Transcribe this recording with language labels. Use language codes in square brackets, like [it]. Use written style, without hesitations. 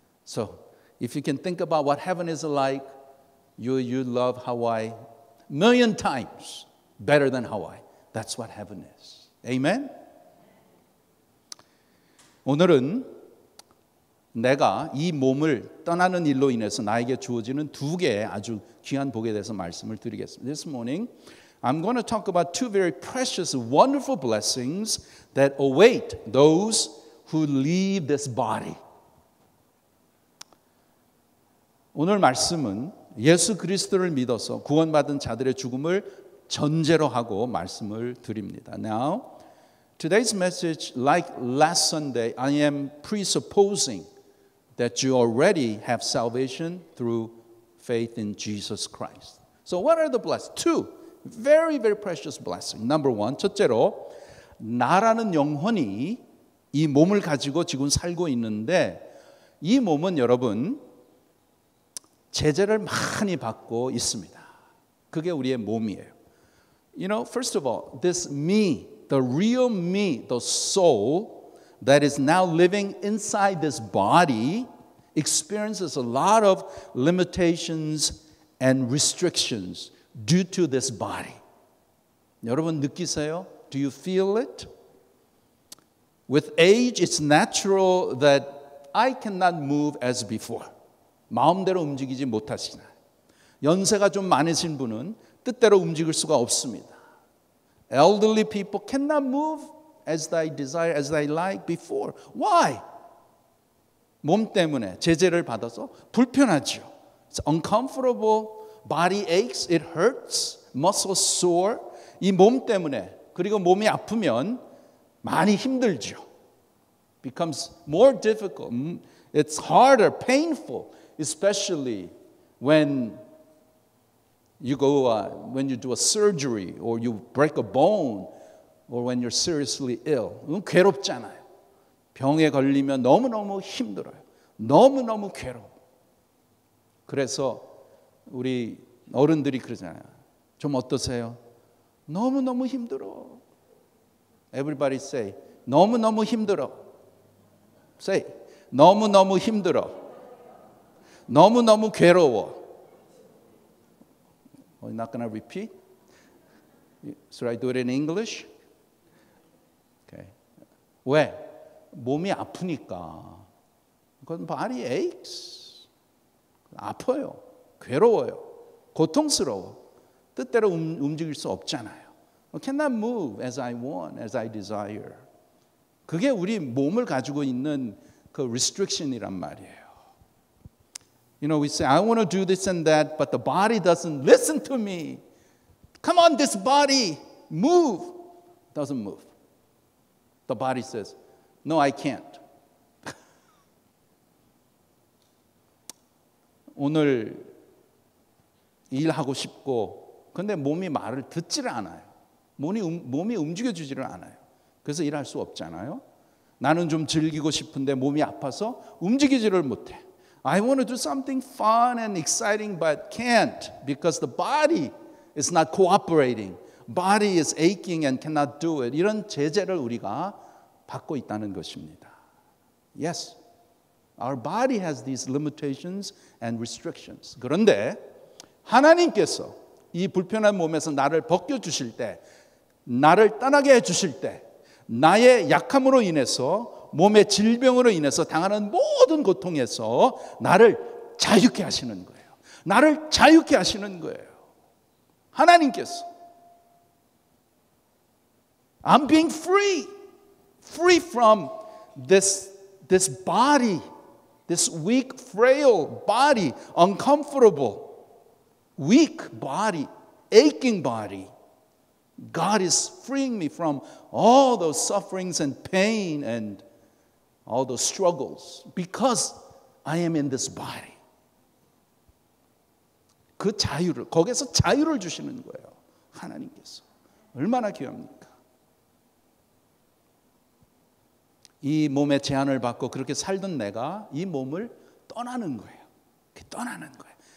[en] So, if you can think about what heaven is like, you love Hawaii million times better than Hawaii. That's what heaven is. Amen? [ko] 오늘은 내가 이 몸을 떠나는 일로 인해서 나에게 주어지는 두 개의 아주 귀한 복에 대해서 말씀을 드리겠습니다. [en] This morning, I'm going to talk about two very precious, wonderful blessings that await those who leave this body. [ko] 오늘 말씀은 예수 그리스도를 믿어서 구원받은 자들의 죽음을 전제로 하고 말씀을 드립니다. [en] Now, today's message, like last Sunday, I am presupposing that you already have salvation through faith in Jesus Christ. So what are the blessings? Two very, very precious blessings. Number one, [ko] 첫째로 나라는 영혼이 이 몸을 가지고 지금 살고 있는데 이 몸은 여러분 제재를 많이 받고 있습니다. 그게 우리의 몸이에요. [en] You know, first of all, this me, the real me, the soul that is now living inside this body experiences a lot of limitations and restrictions. due to this body. [ko] 여러분 느끼세요? [en] Do you feel it? With age, it's natural that I cannot move as before. [ko] 마음대로 움직이지 못하시나요? 연세가 좀 많으신 분은 뜻대로 움직일 수가 없습니다. [en] Elderly people cannot move as they desire, as they like before. Why? [ko] 몸 때문에 제재를 받아서 불편하죠. [en] It's uncomfortable, body aches, it hurts, muscles sore. [ko] 이 몸 때문에 그리고 몸이 아프면 많이 힘들죠. [en] Becomes more difficult. It's harder, painful, especially when you when you do a surgery or you break a bone or when you're seriously ill. [ko] 괴롭잖아요. 병에 걸리면 너무너무 힘들어요. 너무너무 괴로워. 그래서 우리 어른들이 그러잖아요. 좀 어떠세요? 너무너무 힘들어. [en] Everybody say, [ko] 너무너무 힘들어. [en] Say, [ko] 너무너무 힘들어. 너무너무 괴로워. [en] You're not going to repeat? Should I do it in English? Okay. [ko] 왜? 몸이 아프니까. 그건 [en] body aches. [ko] 아파요. 괴로워요. 고통스러워. 뜻대로 움직일 수 없잖아요. [en] I cannot move as I want, as I desire. [ko] 그게 우리 몸을 가지고 있는 그 restriction이란 말이에요. [en] You know, we say, I want to do this and that, but the body doesn't listen to me. Come on, this body, move. Doesn't move. The body says, no, I can't. [ko] 오늘 일하고 싶고, 근데 몸이 말을 듣지를 않아요. 몸이 움직여주지를 않아요. 그래서 일할 수 없잖아요. 나는 좀 즐기고 싶은데 몸이 아파서 움직이지를 못해. [en] I want to do something fun and exciting but can't because the body is not cooperating. Body is aching and cannot do it. [ko] 이런 제재를 우리가 받고 있다는 것입니다. [en] Yes, our body has these limitations and restrictions. [ko] 그런데 하나님께서 이 불편한 몸에서 나를 벗겨주실 때, 나를 떠나게 해주실 때, 나의 약함으로 인해서 몸의 질병으로 인해서 당하는 모든 고통에서 나를 자유케 하시는 거예요. 나를 자유케 하시는 거예요. 하나님께서 [en] I'm being free from this body, this weak, frail body, uncomfortable, weak body, aching body. God is freeing me from all those sufferings and pain and all those struggles because I am in this body. [ko] 그 자유를, 거기에서 자유를 주시는 거예요. 하나님께서. 얼마나 귀합니까? 이 몸의 제한을 받고 그렇게 살던 내가 이 몸을 떠나는 거예요. 떠나는 거예요.